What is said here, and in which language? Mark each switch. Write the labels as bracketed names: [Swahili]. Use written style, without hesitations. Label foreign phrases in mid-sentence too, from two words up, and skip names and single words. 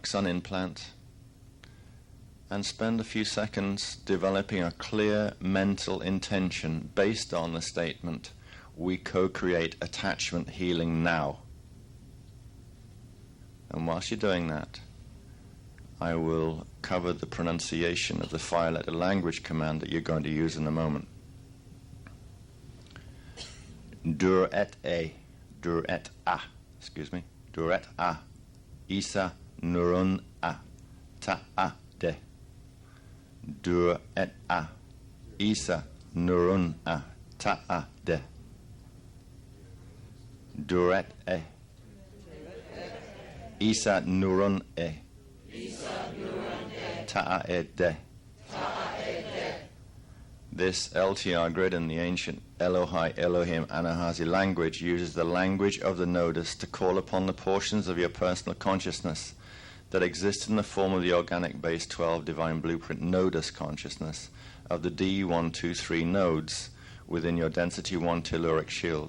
[English] sun implant and spend a few seconds developing a clear mental intention based on the statement, "We co-create attachment healing now." And whilst you're doing that, I will cover the pronunciation of the 5-letter language command that you're going to use in a moment. Dur et a, Isa nurun a, ta a de. Dur et a, Isa nurun a, ta a de. Dur et e, Isa nurun e, ta a e de. This LTR grid in the ancient Elohai Elohim Anahazi language uses the language of the nodus to call upon the portions of your personal consciousness that exist in the form of the organic base 12 divine blueprint nodus consciousness of the D123 nodes within your density 1 telluric shield.